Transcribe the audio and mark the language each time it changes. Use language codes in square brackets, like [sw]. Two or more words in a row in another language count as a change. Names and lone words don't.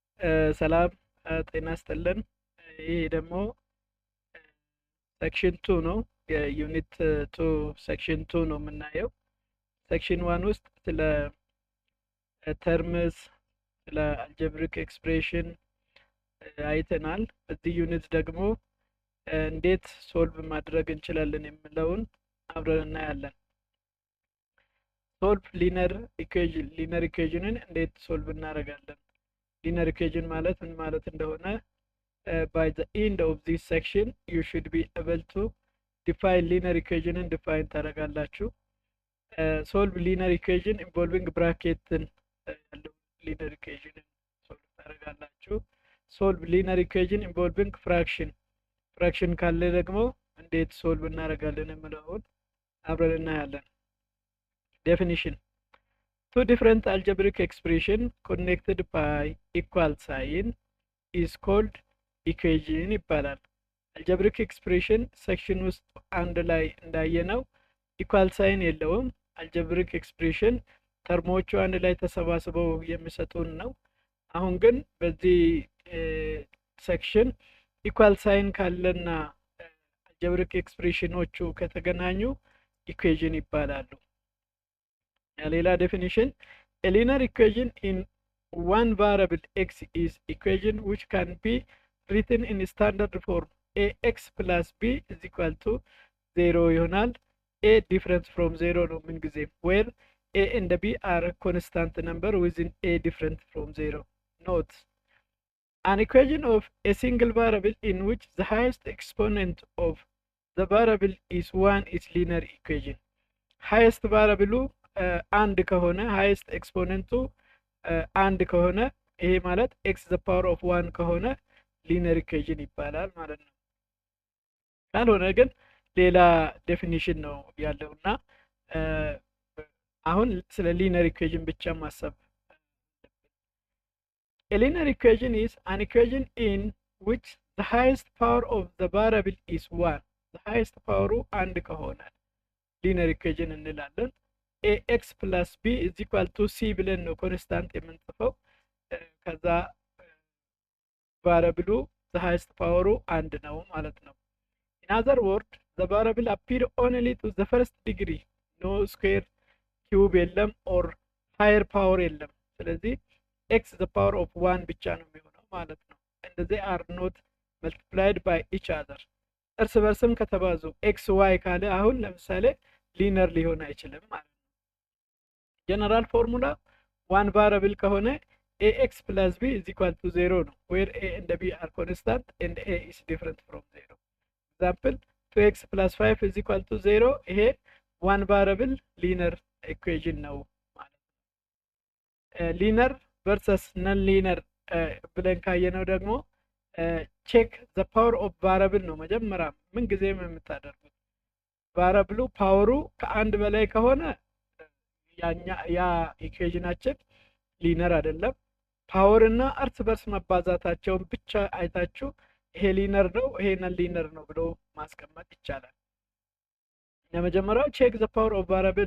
[am] ሰላም ጤና ይስጥልን። ይሄ ደግሞ ሴክሽን 2 ነው። የዩኒት 2 ሴክሽን 2 ነው የምናየው። ሴክሽን 1 ውስጥ ስለ ተርምስ፣ ስለ [en] algebraic expression [am] አይተናል። በዚህ ዩኒት ደግሞ እንዴት ሶልቭ ማድረግ እንችላለን የሚለውን አብረን እናያለን። [en] solve linear equation፣ linear equationን [am] እንዴት ሶልቭ እናደርጋለን? [en] linear equation [am] ማለት ምን ማለት እንደሆነ [en] by the end of this section you should be able to define linear equation and define ታደርጋላችሁ። solve linear equation involving bracket ያለው linear equation solve ታደርጋላችሁ። solve linear equation involving fraction [am] ካለ ደግሞ እንዴት [en] solve [am] እናደርጋለን የሚለውን አብረን እናያለን። [en] definition: two different algebraic expression connected by equal sign is called ኢኩዌሽን [am] ይባላል። [en] algebraic expression [am] ሴክሽን ውስጥ አንድ ላይ እንዳየነው [en] equal sign [am] የለውም። [en] algebraic expression [am] ተርሞቹ አንድ ላይ ተሰባስበው የሚሰጡን ነው። አሁን ግን በዚህ ሴክሽን [en] equal sign [am] ካለና [en] algebraic expressionኦቹ [am] ከተገናኙ ኢኩዌሽን ይባላሉ። ሌላ ዴፊኒሽን: [en] a linear equation in one variable x is equation which can be written in standard form ax plus b is equal to 0 ይሆናል። a different from 0 [am] ነው ምን ጊዜ [en] where a and b are constant number within a different from 0. Note: an equation of a single variable in which the highest exponent of the variable is 1 is linear equation. highest variable [am] አንድ ከሆነ [en] highest exponent [am] አንድ ከሆነ ይሄ ማለት [en] x the power of 1 [am] ከሆነ [en] linear equation [am] ይባላል ማለት ነው። ካልሆነ ግን ሌላ ዴፊኒሽን ነው ያለውና አሁን ስለ ሊነር ኢኩዌሽን ብቻ ማሰብ። [en] A linear equation is an equation in which the highest power of the variable is 1. the highest power [am] አንድ ከሆነ [en] linear equation እንላለን። ax plus b is equal to c [am] ብለን ነው ኮንስታንት የምንጽፈው። ከዛ [en] variable the highest power and [am] ነው ማለት ነው። [en] in other words the variable appear only to the first degree, no square cube የለም or higher power የለም። ስለዚህ x the power of 1 [am] ብቻ ነው የሚሆነው ማለት ነው። [en] and they are not multiplied by each other. [am] እርስ በርስም ከተባዙ [en] x y [am] ካለ አሁን ለምሳሌ ሊነር ሊሆን አይችልም ማለት ነው። [en] general formula one variable ከሆነ ax plus b is equal to 0 ነው where a and b are constant and a is different from 0. example 2x plus 5 is equal to 0 ይሄ one variable linear equation [am] ነው ማለት ነው። [en] linear versus non linear [am] ብለን ካየነው ደግሞ [en] check the power of variable [am] ነው መጀመሪያ ምን ጊዜም የምታደርጉት። [en] variable [am] ፓወሩ ከአንድ በላይ ከሆነ ያ ኢኩዌሽናችን ሊነር አይደለም። ፓወር እና እርስ በርስ መባዛታቸውን ብቻ አይታችሁ ይሄ ሊነር ነው ይሄ [en] non linear [am] ነው ብሎ ማስቀመጥ ይቻላል። ለመጀመሪያው [en] check the power of variable